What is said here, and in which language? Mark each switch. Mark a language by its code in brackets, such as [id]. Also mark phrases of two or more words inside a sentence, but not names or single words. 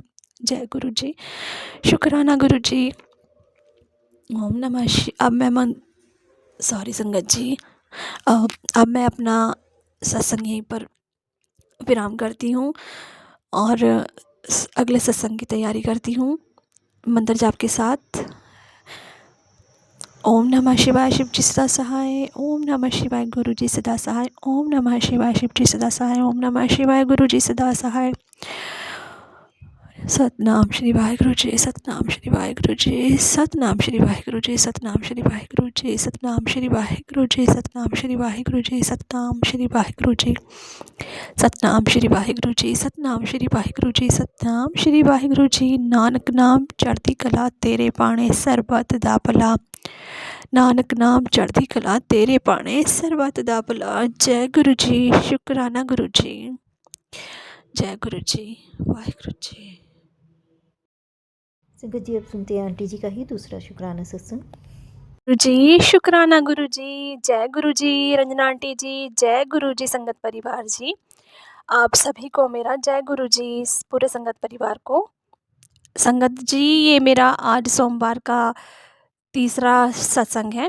[hi] जय गुरुजी, शुक्राना गुरुजी। [sa] ओम नमः [hi] अब मैं सॉरी संगत जी, अब मैं अपना सत्संग यहीं पर विराम करती हूँ और अगले सत्संग की तैयारी करती हूँ मंत्र जाप के साथ। [sa] ओम नमः शिवाय, [hi] शिव जी सदा सहाय। [sa] ओम नमः शिवाय, [hi] गुरु जी सदा सहाय। [sa] ओम नमः शिवाय, [hi] शिव जी सदा सहाय। [sa] ओम नमः शिवाय, [hi] गुरु जी सदा सहाय। [pa] ਸਤਿਨਾਮ ਸ੍ਰੀ ਵਾਹਿਗੁਰੂ ਜੀ, ਸਤਿਨਾਮ ਸ੍ਰੀ ਵਾਹਿਗੁਰੂ ਜੀ, ਸਤਿਨਾਮ ਸ੍ਰੀ ਵਾਹਿਗੁਰੂ ਜੀ, ਸਤਿਨਾਮ ਸ੍ਰੀ ਵਾਹਿਗੁਰੂ ਜੀ, ਸਤਿਨਾਮ ਸ੍ਰੀ ਵਾਹਿਗੁਰੂ ਜੀ, ਸਤਿਨਾਮ ਸ੍ਰੀ ਵਾਹਿਗੁਰੂ ਜੀ, ਸਤਿਨਾਮ ਸ੍ਰੀ ਵਾਹਿਗੁਰੂ ਜੀ, ਸਤਿਨਾਮ ਸ੍ਰੀ ਵਾਹਿਗੁਰੂ ਜੀ, ਸਤਿਨਾਮ ਸ੍ਰੀ ਵਾਹਿਗੁਰੂ ਜੀ, ਸਤਿਨਾਮ ਸ੍ਰੀ ਵਾਹਿਗੁਰੂ ਜੀ। ਨਾਨਕ ਨਾਮ ਚੜ੍ਹਦੀ ਕਲਾ ਤੇਰੇ ਭਾਣੇ ਸਰਬੱਤ ਦਾ ਭਲਾ। ਨਾਨਕ ਨਾਮ ਚੜ੍ਹਦੀ ਕਲਾ ਤੇਰੇ ਭਾਣੇ ਸਰਬੱਤ ਦਾ ਭਲਾ। [hi] जय गुरु जी, शुक्राना गुरु जी। जय गुरु जी, वाहिगुरु जी। संगत जी, अब सुनते हैं आंटी जी का ही दूसरा शुक्राना सत्संग। गुरु जी, शुक्राना गुरु जी। जय गुरु जी, रंजना आंटी जी। जय गुरु जी, संगत परिवार जी। आप सभी को मेरा जय गुरु जी, पूरे संगत परिवार को। संगत जी, ये मेरा आज सोमवार का तीसरा सत्संग है।